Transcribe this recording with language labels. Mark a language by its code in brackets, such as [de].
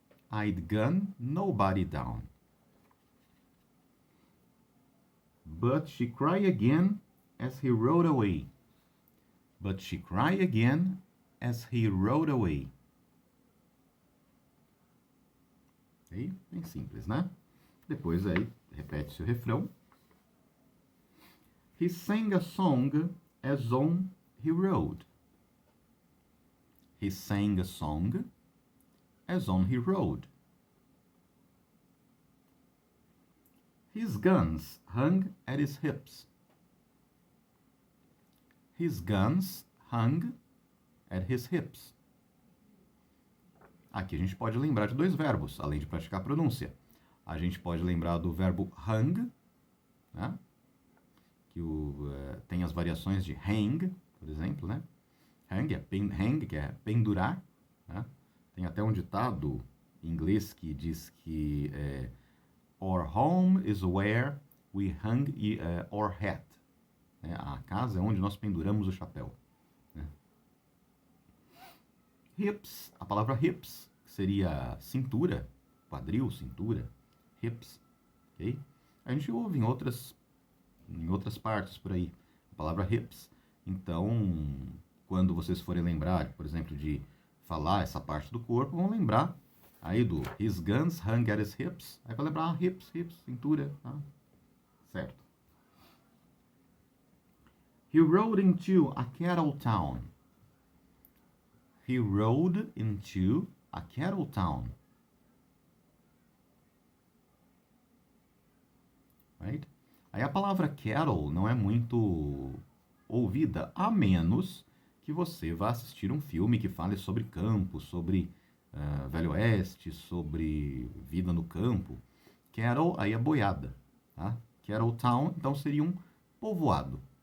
[en] I'd gun nobody down. But she cried again as he rode away. But she cried again as he rode away. [pt] Aí, bem simples, né? Depois aí, repete-se o refrão. [en] He sang a song as on he rode. He sang a song as on he rode. His guns hung at his hips. His guns hung at his hips. [pt] Aqui a gente pode lembrar de dois verbos, além de praticar a pronúncia. A gente pode lembrar do verbo hung, né? Que tem as variações de hang, por exemplo, né? Hang, que é pendurar. Né? Tem até um ditado em inglês que diz que [en] our home is where we hang our hat. [pt] Né? A casa é onde nós penduramos o chapéu. Né? Hips, a palavra hips, que seria cintura, quadril, cintura, hips. Okay? A gente ouve em outras partes por aí a palavra hips. Então, quando vocês forem lembrar, por exemplo, de falar essa parte do corpo, vão lembrar aí do [en] his guns hung at his hips. [pt] Aí vai lembrar hips, cintura, tá? Certo. [en] He rode into a cattle town. He rode into a cattle town. Right? [pt] Aí a palavra cattle não é muito ouvida, a menos que você vá assistir um filme que fale sobre campo, sobre Velho Oeste, sobre vida no campo. Cattle aí é boiada, tá? Cattle town, então seria um povoado.